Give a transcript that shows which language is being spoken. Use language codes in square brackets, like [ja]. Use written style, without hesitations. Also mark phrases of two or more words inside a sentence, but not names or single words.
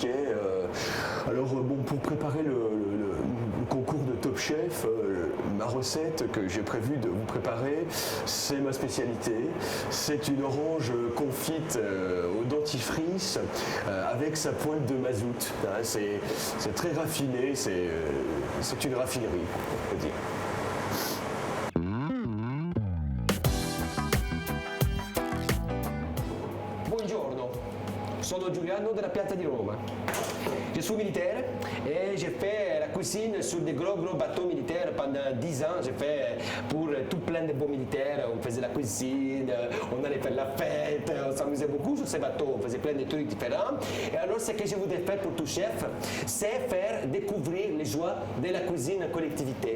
[fr] Alors, bon, pour préparer le concours de Top Chef, ma recette que j'ai prévu de vous préparer, c'est ma spécialité. C'est une orange confite au dentifrice avec sa pointe de mazout. C'est très raffiné, c'est une raffinerie, on peut dire. [it] Buongiorno, sono Giuliano della Piazza di Roma. [fr] Je suis militaire et j'ai fait la cuisine sur des gros bateaux militaires pendant 10 ans. J'ai fait pour tout plein de beaux militaires. On faisait la cuisine, on allait faire la fête, on s'amusait beaucoup sur ces bateaux. On faisait plein de trucs différents. Et alors, ce que je voudrais faire pour tout chef, c'est faire découvrir les joies de la cuisine en collectivité.